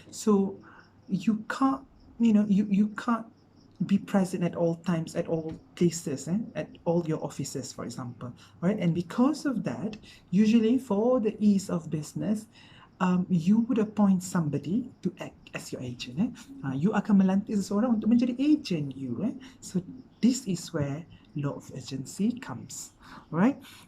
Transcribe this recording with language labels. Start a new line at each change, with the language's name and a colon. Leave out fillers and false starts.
English: So you can't, you can't be present at all times, at all places, at all your offices, for example, right? And because of that, usually for the ease of business, you would appoint somebody to act as your agent.
Malay: You akan melantik seseorang untuk menjadi agent you.
English: So this is where law of agency comes, right?